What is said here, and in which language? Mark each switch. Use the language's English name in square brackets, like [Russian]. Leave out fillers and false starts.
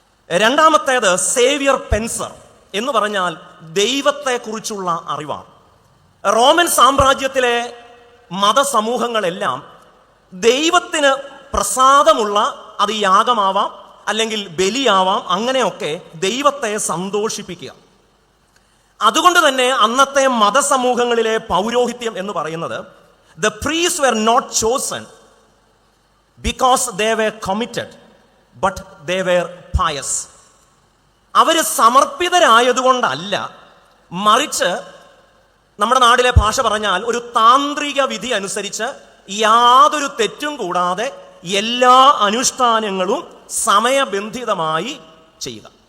[Malayalam] രണ്ടാമത്തേത് സേവിയർ പെൻസർ എന്ന് പറഞ്ഞാൽ ദൈവത്തെക്കുറിച്ചുള്ള അറിവാണ്. റോമൻ സാമ്രാജ്യത്തിലെ മതസമൂഹങ്ങളെല്ലാം ദൈവത്തിന് പ്രസാദമുള്ള, അത് യാഗമാവാം അല്ലെങ്കിൽ ബലിയാവാം, അങ്ങനെയൊക്കെ ദൈവത്തെ സന്തോഷിപ്പിക്കുക. അതുകൊണ്ട് തന്നെ അന്നത്തെ മതസമൂഹങ്ങളിലെ പൗരോഹിത്യം എന്ന് പറയുന്നത് [English] the priests were not chosen because they were committed, but they were pious. [Malayalam] അവർ സമർപ്പിതരായതുകൊണ്ടല്ല, മറിച്ച് നമ്മുടെ നാട്ടിലെ ഭാഷ പറഞ്ഞാൽ ഒരു താന്ത്രിക വിധി അനുസരിച്ച് യാതൊരു തെറ്റും കൂടാതെ എല്ലാ അനുഷ്ഠാനങ്ങളും സമയബന്ധിതമായി ചെയ്യുക.